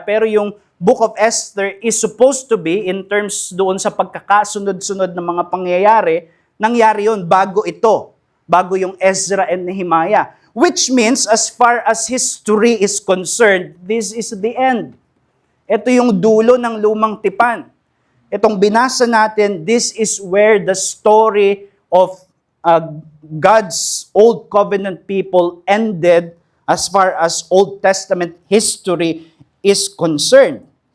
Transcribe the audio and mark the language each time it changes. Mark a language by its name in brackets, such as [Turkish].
[Filipino] Pero yung [English] book of Esther is supposed to be, in terms [Filipino] doon sa pagkakasunod-sunod ng mga pangyayari, nangyari yun bago ito, bago yung Ezra and Nehemiah. [English] Which means, as far as history is concerned, this is the end. [Filipino] Ito yung dulo ng lumang tipan. Itong binasa natin, [English] this is where the story of God's Old Covenant people ended as far as Old Testament history is concerned.